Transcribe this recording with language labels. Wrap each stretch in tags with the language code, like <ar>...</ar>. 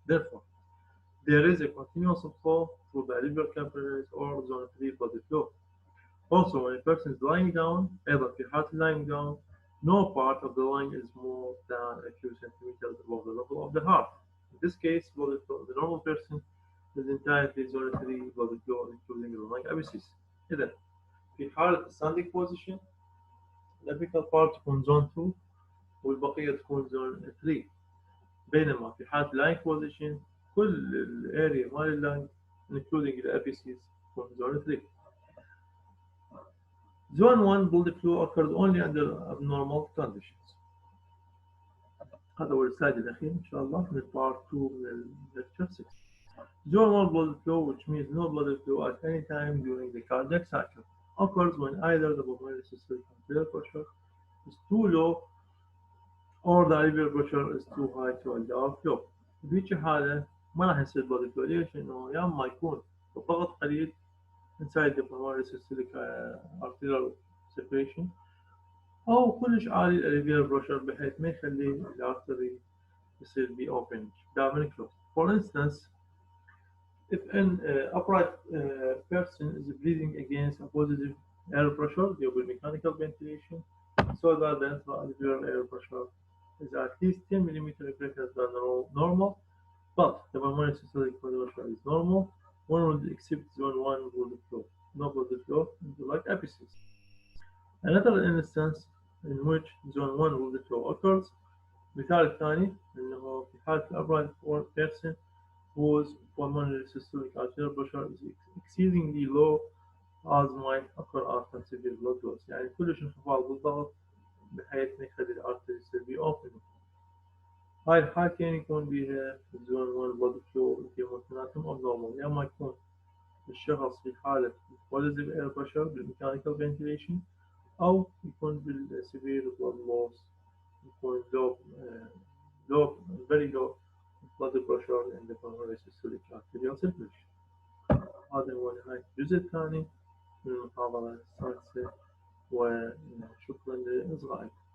<en>Therefore, there is a continuous flow through the alveolar capillaries or zone 3 blood flow. Also, when a person is lying down, either</en> <ar>في حالة</ar> <en>lying down, no part of the lung is more than a few centimeters above the level of the heart. In this case, blood flow, the normal person is entirely zone 3 blood flow including the lung apices.</en> <ar>إذا في حالة standing position الأبيكال part تكون zone 2 والبقية تكون zone 3 بينما في حالة lying position كل الاريا مال اللنج</ar> <en>including the apices</en> <ar>تكون zone 3.</ar> <en>Zone 1 blood flow occurs only under abnormal conditions.</en> <ar>هذا هو السلايد الأخير إن شاء الله من part 2 من lecture 6.</ar> <en>Zone 1 blood flow, which means no blood flow at any time during the cardiac cycle, occurs when either the pulmonary systolic arterial pressure is too low or the alveolar pressure is too high to allow flow.</en> <ar>بهيجي حالة ما راح يصير blood flow. ليش؟ إنه يا إما يكون الضغط قليل</ar> <en>inside the pulmonary systolic arterial circulation</en> <ar>أو كلش عالي الالفيولار بريشر بحيث ما يخلي الارتري يصير</ar> <en>be open</en> <ar>دائما closed.</ar> <en>For instance, if an upright person is breathing against a positive air pressure due to mechanical ventilation, so that the intra-alveolar air pressure is at least 10 millimeters greater than normal, but the pulmonary systolic pressure is normal, one would accept zone 1 blood flow, no blood flow into like apices. Another instance in which zone 1 blood flow occurs</en> <ar>مثال الثاني إنه في حالة</ar> <en>upright person whose pulmonary systolic arterial pressure is exceedingly low as might occur after severe blood loss.</en> <ar>يعني كلش انخفاض بالضغط بحيث ما يخلي الارتري يصير</ar> <en>be open.</en> <ar>هاي الحالتين يكون بيها zone 1 blood flow اللي ممكناتهم abnormal. يا اما يكون الشخص في حالة positive air pressure بالmechanical ventilation أو يكون بالسevere blood loss يكون</ar> <en>low very low blood pressure in the pulmonary systolic arterial circulation.</en> <ar>هذا هو نهاية الجزء الثاني من المحاضرة السادسة وشكرا لإصغائكم.</ar>